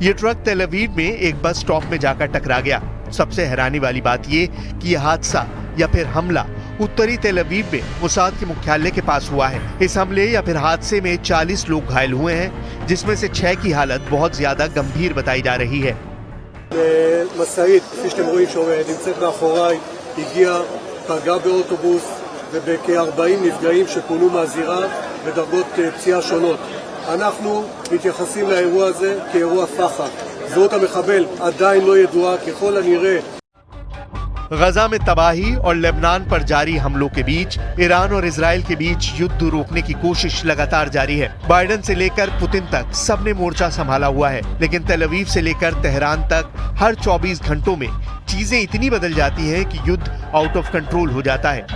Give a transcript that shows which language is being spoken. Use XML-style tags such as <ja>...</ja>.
<hi>ये ट्रक तेल अवीव में एक बस स्टॉप में जाकर टकरा गया। सबसे हैरानी वाली बात ये कि यह हादसा या फिर हमला उत्तरी तेल अवीव में मोसाद के मुख्यालय के पास हुआ है। इस हमले या फिर हादसे में 40 लोग घायल हुए हैं, जिसमें से 6 की हालत बहुत ज्यादा गंभीर बताई जा रही है।</hi> <he>משאית, כפי שאתם רואים שנמצאת מאחוריי, הגיעה, פגעה באוטובוס ובכ-40 נפגעים שפונו מהזירה בדרגות פציעה שונות. אנחנו מתייחסים לאירוע הזה כאירוע פח"ע. זהות המחבל עדיין לא ידועה, ככל הנראה</he> <hi>गजा में तबाही और लेबनान पर जारी हमलों के बीच ईरान और इजराइल के बीच युद्ध रोकने की कोशिश लगातार जारी है। बाइडेन से लेकर पुतिन तक सबने मोर्चा संभाला हुआ है, लेकिन तेल अवीव से लेकर तेहरान तक हर 24 घंटों में चीजें इतनी बदल जाती हैं कि युद्ध आउट ऑफ कंट्रोल हो जाता है।</hi>